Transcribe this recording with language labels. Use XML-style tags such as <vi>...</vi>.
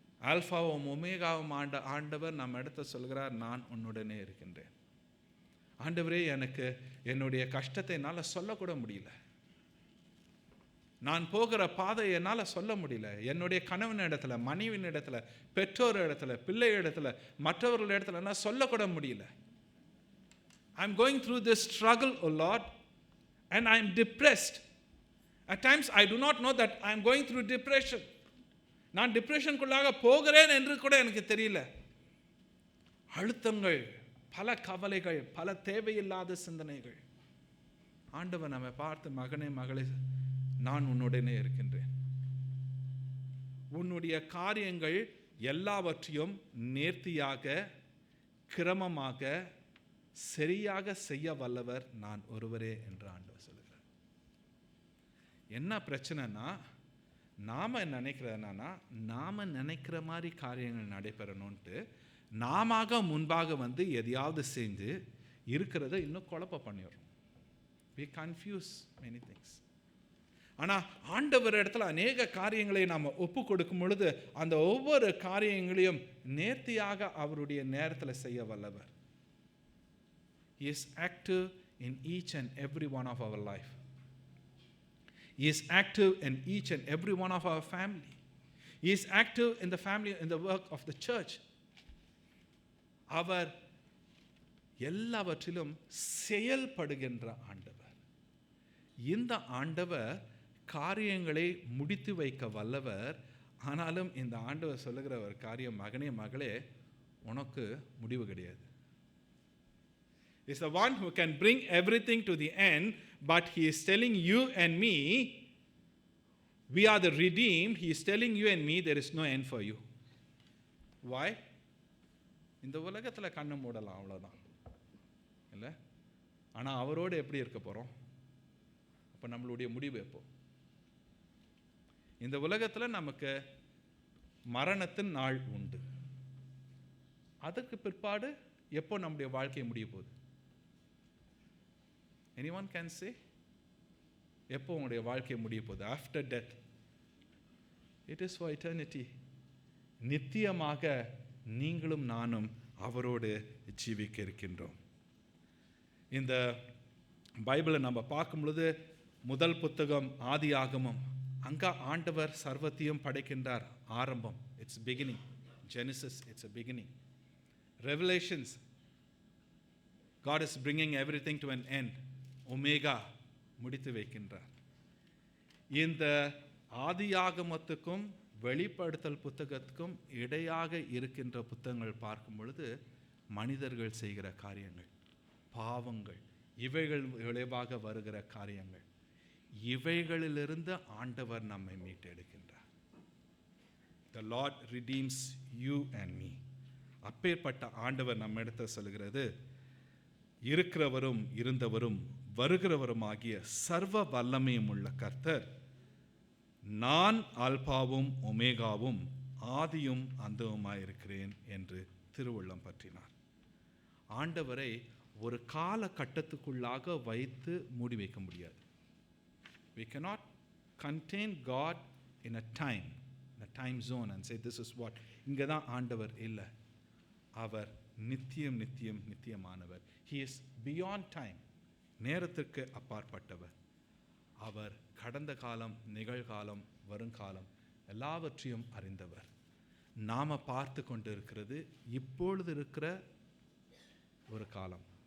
<ta>ஆல்பாவும் ஒமேகாவும் ஆண்டவர் நம்ம இடத்த சொல்கிறார், நான் உன்னுடனே இருக்கின்றேன். ஆண்டவரே, எனக்கு என்னுடைய கஷ்டத்தை என்னால் சொல்லக்கூட முடியல, நான் போகிற பாதை என்னால் சொல்ல முடியல, என்னுடைய கணவன் இடத்துல, மனைவியின் இடத்துல, பெற்றோர் இடத்துல, பிள்ளை இடத்துல, மற்றவர்கள் இடத்துல நான் சொல்லக்கூட முடியல.</ta> <en>I'm going through this struggle, oh Lord, and I'm depressed. At times I do not know that I'm going through depression.</en> <ta>நான் டிப்ரெஷனுக்குள்ளாக போகிறேன் என்று கூட எனக்கு தெரியல. அழுத்தங்கள், பல கவலைகள், பல தேவையில்லாத சிந்தனைகள். ஆண்டவர் நம்மை பார்த்து, மகனே மகளே, நான் உன்னுடனே இருக்கின்றேன். உன்னுடைய காரியங்கள் எல்லாவற்றையும் நேர்த்தியாக, கிரமமாக, சரியாக செய்ய வல்லவர் நான் ஒருவரே என்று ஆண்டவர் சொல்லுகிறார். என்ன பிரச்சனைனா, நாம நினைக்கிறதுனா, நாம நினைக்கிற மாதிரி காரியங்கள் நடைபெறணும்ட்டு நாம முன்பாக வந்து எதையாவது செஞ்சு இருக்கிறத இன்னும் குழப்ப பண்ணிடுறோம்.</ta> <en>We confuse many things.</en> <ta>ஆனால் ஆண்டவர் இடத்துல அநேக காரியங்களை நாம் ஒப்பு கொடுக்கும் பொழுது அந்த ஒவ்வொரு காரியங்களையும் நேர்த்தியாக அவருடைய நேரத்தில் செய்ய வல்லவர்.</ta> <en>He is active in each and every one of our life. He is active in each and every one of our family. He is active in the family, in the work of the church.</en> <ta>அவர் எல்லாவற்றிலும் செயல்படுகின்ற ஆண்டவர். இந்த ஆண்டவர் காரியங்களை முடித்து வைக்க வல்லவர். ஆனாலும் இந்த ஆண்டவர் சொல்லுகிற ஒரு காரியம், மகனே மகளே, உனக்கு முடிவு கிடையாது.</ta> <en>Is the one who can bring everything to the end, but he is telling you and me, we are the redeemed. He is telling you and me, there is no end for you. Why?</en> <ta>இந்த உலகத்தில் கண்ணு மூடலாம், அவ்வளோதான் இல்லை? ஆனால் அவரோடு எப்படி இருக்க போகிறோம்? அப்போ நம்மளுடைய முடிவு எப்போ? இந்த உலகத்தில் நமக்கு மரணத்தின் நாள் உண்டு. அதுக்கு பிற்பாடு எப்போ நம்முடைய வாழ்க்கை முடிய போகுது?</ta> <en>Anyone can say?</en> <ta>எப்போ உங்களுடைய வாழ்க்கை முடிய போகுது?</ta> <en>After death. It is for eternity.</en> <ta>நித்தியமாக நீங்களும் நானும் அவரோடு ஜீவிக்க இருக்கின்றோம். இந்த பைபிளை நம்ம பார்க்கும் பொழுது முதல் புத்தகம் ஆதியாகமம், அங்கே ஆண்டவர் சர்வத்தையும் படைக்கின்றார். ஆரம்பம், it's beginning.</ta> <en>Genesis, it's a beginning. Revelations, God is bringing everything to an end.</en> <ta>Omega, முடித்து வைக்கின்றார். இந்த ஆதியாகமத்துக்கும் வெளிப்படுத்தல் புத்தகத்துக்கும் இடையாக இருக்கின்ற புத்தகங்கள் பார்க்கும் பொழுது மனிதர்கள் செய்கிற காரியங்கள், பாவங்கள், இவைகள் விளைவாக வருகிற காரியங்கள், இவைகளிலிருந்து ஆண்டவர் நம்மை மீட்டெடுக்கின்றார்.</ta> <en>The Lord redeems you and me.</en> <ta>அப்பேற்பட்ட ஆண்டவர் நம்ம இடத்த சொல்கிறது, இருக்கிறவரும் இருந்தவரும் வருகிறவருமாகிய சர்வ வல்லமையும் உள்ள கர்த்தர், நான் ஆல்பாவும் ஒமேகாவும் ஆதியும் அந்தவுமாயிருக்கிறேன் என்று திருவுள்ளம் பற்றினார். ஆண்டவரை ஒரு காலகட்டத்துக்குள்ளாக வைத்து மூடி வைக்க முடியாது.</ta> <en>We cannot contain God in a time zone and say this is what.</en> <ta>இங்கே தான் ஆண்டவர் இல்லை. அவர் நித்தியம் நித்தியம் நித்தியமானவர்.</ta> <en>He is beyond time.</en> <ta>நேரத்திற்கு அப்பாற்பட்டவர். அவர் கடந்த காலம், நிகழ்காலம், வருங்காலம் எல்லாவற்றையும் அறிந்தவர். நாம் பார்த்து கொண்டு இருக்கிறது இப்பொழுது இருக்கிற ஒரு காலம்.</ta>